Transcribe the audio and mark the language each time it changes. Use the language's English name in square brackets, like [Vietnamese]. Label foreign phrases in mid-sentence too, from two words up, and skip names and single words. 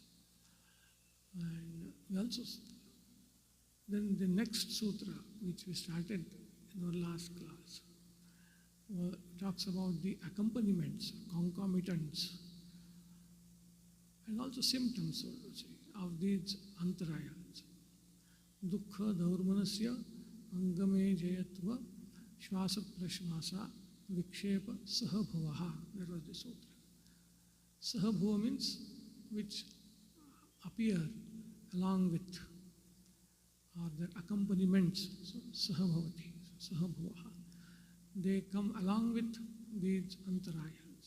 [English] And we also, then the next sutra, which we started in our last class, talks about the accompaniments, concomitants, and also symptoms, so to say, of these antarayas. [Sanskrit] Dukkha daurmanasya angame jayatva shvasa prashvasa vikshepa sahabhavaha. [English] That was the sutra. Sahabhava means which appear along with, or their accompaniments, so [Sanskrit] sahabhavati, sahabhavaha. [English] They come along with these antarayas.